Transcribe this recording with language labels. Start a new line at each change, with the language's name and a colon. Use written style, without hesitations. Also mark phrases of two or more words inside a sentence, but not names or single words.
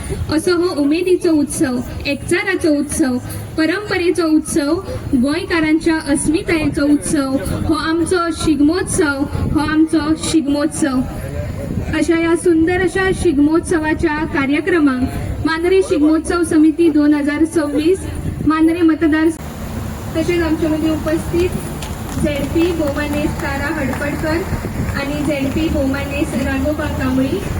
Konkani: असो हो उमेदीचो उत्सव, एकचाराचो उत्सव, परंपरेचो उत्सव, गोंयकारांच्या अस्मितायेचो उत्सव, हो आमचो शिगमोत्सव, हो आमचो शिगमोत्सव.
Marathi: अशा या सुंदर अशा शिगमोत्सवाच्या कार्यक्रमांक मांद्रे शिगमोत्सव समिती 2026 मांद्रे मतदार तसेच आमच्या मध्ये उपस्थित झेडपी बोमानेस तारा हडपडकर आणि झेडपी बोमानेस राघोबा कांबळी.